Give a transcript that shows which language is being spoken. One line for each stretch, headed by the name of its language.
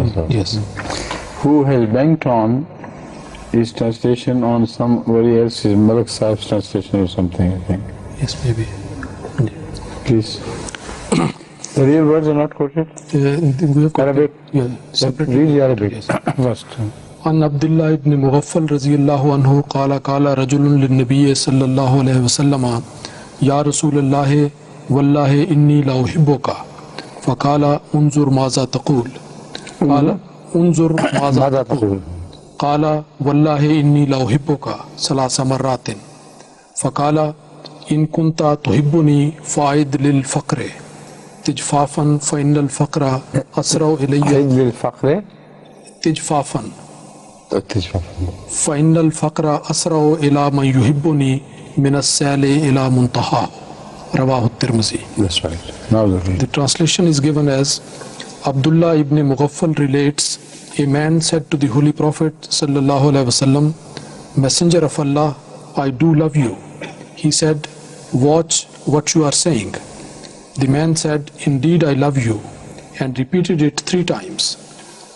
English: Yes. Who has banked on his translation on somebody else's, Malik Sahib's translation or something, I think. Yes, maybe. Please. The real words are not quoted? We have Arabic? Yeah, separately. Read the Arabic Yes. first.
Arabic: عن عبد الله بن مغفل رضي الله عنه قال قال رجل للنبي صلى الله عليه وسلم يا رسول الله والله إني لأحبك فقال انظر ماذا تقول قال انظر ماذا تقول قال والله إني لأحبك 3 مرات فقال إن كنت تحبني فأعد للفقر تجفافا فإن الفقر أسرع إلي للفقر تجفافا فإن الفقر أسرع إلى من يحبني من السال إلى منتهاه رواه الترمذي.
English: That's right. The translation is given as Abdullah ibn Mughaffal relates, a man said to the Holy Prophet sallallahu alaihi wasallam, Messenger of Allah, I do love you. He said, watch what you are saying. The man said, indeed I love you, and repeated it 3 times.